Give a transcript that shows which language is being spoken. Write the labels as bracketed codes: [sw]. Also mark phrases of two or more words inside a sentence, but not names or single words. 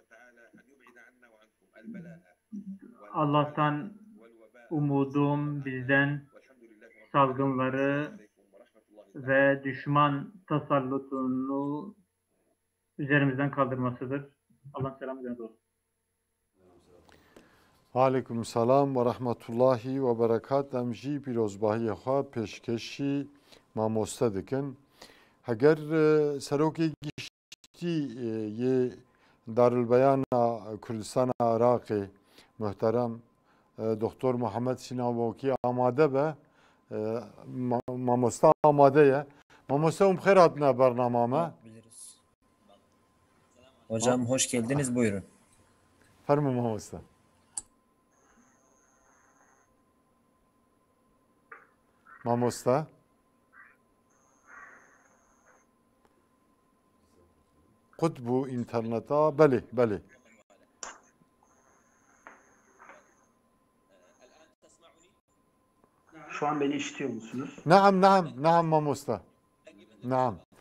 [tr] Allah'tan umudum bizden salgınları ve düşman tasallutunu üzerimizden kaldırmasıdır. Allah'ın selamı üzerinize olsun. [ar] عليكم السلام ورحمة الله وبركات. [ku] Em jî pîrozbahiyê xwe pêşkêşî mamoste dikin. Heger serokê giştî yê Darülbeyana Kurdistana Iraqê muhterem Doktor Muhammed Sinavokî amade be. Mamoste amade ye. Mamoste bixêr hatine bernamame. [tr] Hocam hoş geldiniz, buyurun. [ku] Fermi mamoste. Mamoste. Kutbu interneta. Beli. [tr] Şu an beni işitiyor musunuz? [ku] Naam mamoste. Naam.